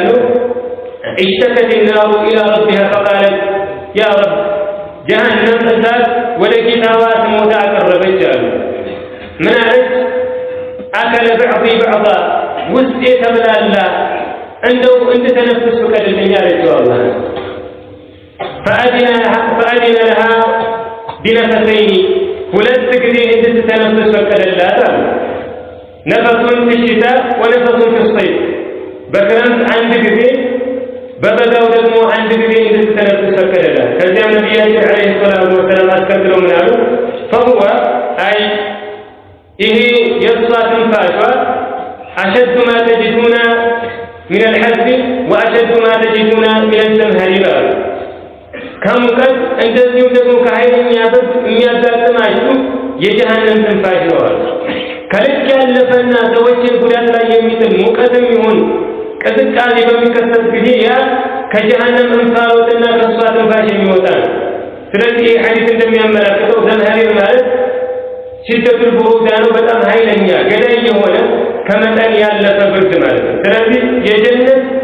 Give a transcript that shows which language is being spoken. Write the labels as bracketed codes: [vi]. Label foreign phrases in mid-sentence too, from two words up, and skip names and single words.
[ar] اشتكت النار إلى ربها فقالت يا رب جهنم [am] እሳት ወደ ጌታዋ ትሞታ አቀረበች አሉ። ምን አለች? አከለ በዕض በዕض ውስጤ ተብላላ እንደው እንድተነፍስ ፍቀድልኝ አለችው አላህ። [ar] فأذن لها بنفسين [am] ሁለት ጊዜ እንድትተነፍስ ፈቀደላት አሉ። [ar] نفسًا في الشتاء ونفسًا في الصيف [am] በክረምት አንድ ጊዜ በበጋው ደግሞ አንድ ጊዜ እንድትተነፍስ ፈቀደላት። ከዚያም ነቢያችን [ar] عليه الصلاة والسلام [am] አስከትለው ምን አሉ? [ar] فهو أي [am] ይሄ የእሷ ትንፋሿ [ar] أشد ما تجدون من الحزب وأشد ما تجدون من الزمهرير [am] ከሙቀት እንደዚሁም ደግሞ ከኃይለኛ ብርድ የሚያጋጥማችሁ የጀሃነም ትንፋሽ ነው አሉ። ከልክ ያለፈና ሰዎችን ጉዳት ላይ የሚጥል ሙቀትም ይሁን ቅዝቃዜ በሚከሰት ጊዜ ያ ከጀሃነም እንፋሎትና ከእሷ ትንፋሽ የሚወጣ ነው። ስለዚህ ይህ ሐዲስ እንደሚያመላክተው ዘምሃሪር ማለት [ar] شدة البرودة [am] ነው፣ በጣም ኃይለኛ ገዳይ የሆነ ከመጠን ያለፈ ብርድ ማለት ነው። ስለዚህ የጀነት